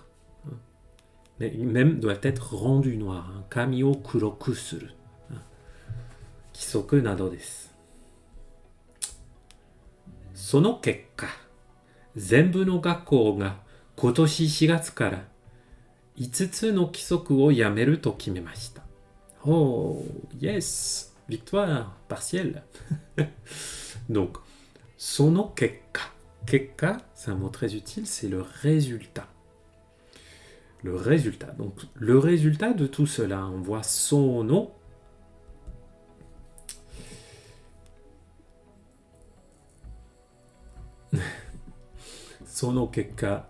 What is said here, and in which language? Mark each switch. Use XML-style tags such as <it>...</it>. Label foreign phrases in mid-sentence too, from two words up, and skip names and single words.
<fr>Mais même doivent être rendus noirs.</fr> <ja>髪を黒くする. 規則などです. その結果、全部の学校が今年 4月から5つの規則をやめると決めました。</ja> <en>Oh, yes!</en> <fr>victoire partielle. Donc,</fr> <ja>その結果.</ja> <fr>Kekka, c'est un mot très utile, c'est le résultat. Le résultat. Donc, le résultat de tout cela, on voit sono.</fr> <ja>その結果.</ja>